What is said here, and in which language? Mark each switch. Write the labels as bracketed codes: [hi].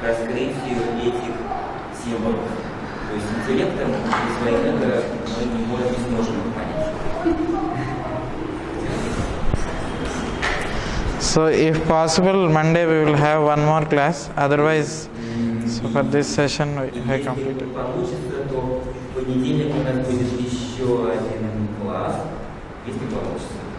[ru] раскрытию этих символов. То есть интеллектом и своим эго мы не сможем их понять. [en] So if possible, Monday we will have one more class. Otherwise, so for this session we have [ru] Если [en] completed. [ru] получится, то в понедельник у нас будет еще один класс, если получится.